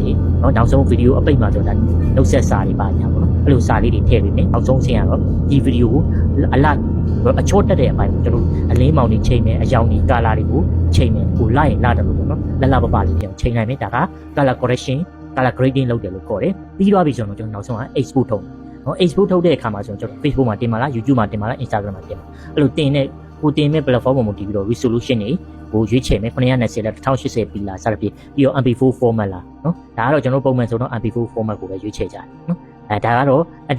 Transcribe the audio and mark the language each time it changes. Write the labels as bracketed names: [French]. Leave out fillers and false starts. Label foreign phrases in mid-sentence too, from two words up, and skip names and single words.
[Burmese] တွေနော်နောက်ဆုံးဗီဒီယိုအပိတ်မှာဆိုတာနှုတ်ဆက်စာတွေပါညာပေါ့နော်အဲ့လိုစာလေးတွေထည့်ပေးမယ်နောက်ဆုံးဆင်းရတော့ဒီဗီဒီယိုကိုအလားအချောတက်တဲ့အပိုင်းကိုကျွန်တော်အလင်းမောင်တွေချိန်မယ်အယောင်တွေကာလာတွေကိုချိန်မယ်ကိုလိုက်ရင်လာတယ်လို့ပေါ့နော်လပလေးပြောင်းချိန်နိုင်မယ်ဒါက [English] color correction color grading [Burmese] လုပ်တယ်လို့ခေါ်တယ်ပြီးသွားပြီဆိုတော့ကျွန်တော်နောက်ဆုံးက export ထုတ်နော် export ထုတ်တဲ့အခါမှာဆိုကျွန်တော် Facebook မှာတင်ပါလား YouTube မှာတင်ပါလား Instagram မှာတင်ပါအဲ့လိုတင်တဲ့ကိုတင်မဲ့ platform ပေါ်မှာတည်ပြီးတော့ resolution တွေကိုရွေးချယ်မယ်920လား1080p လားစသဖြင့်ပြီးတော့ [English] MP4 format [Burmese] လားနော်ဒါကတော့ကျွန်တော်ပုံမှန်ဆိုတော့ [English] MP4 format [Burmese] ကိုပဲရွေးချယ်ကြတယ်နော်ဒါကတော့ edit